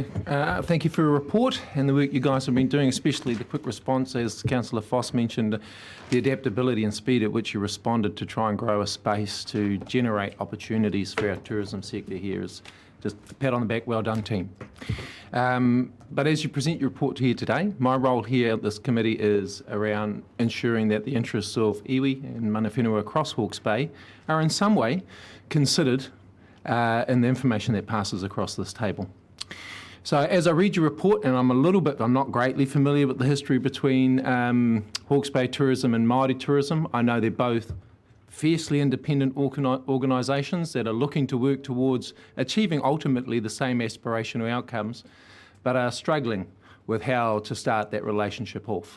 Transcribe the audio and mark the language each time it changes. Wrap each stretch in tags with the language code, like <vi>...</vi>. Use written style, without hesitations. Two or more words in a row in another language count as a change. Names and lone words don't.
<en>Thank you for your report and the work you guys have been doing, especially the quick response, as Councillor Foss mentioned, the adaptability and speed at which you responded to try and grow a space to generate opportunities for our tourism sector here. Is just a pat on the back. Well done, team. But as you present your report here today, my role here at this committee is around ensuring that the interests of iwi and</en> <mi>mana whenua</mi> <en>across Hawke's Bay are in some way considered in the information that passes across this table. So as I read your report, and I'm not greatly familiar with the history between Hawke's Bay tourism and Māori tourism. I know they're both fiercely independent organisations that are looking to work towards achieving ultimately the same aspirational outcomes, but are struggling with how to start that relationship off.</en>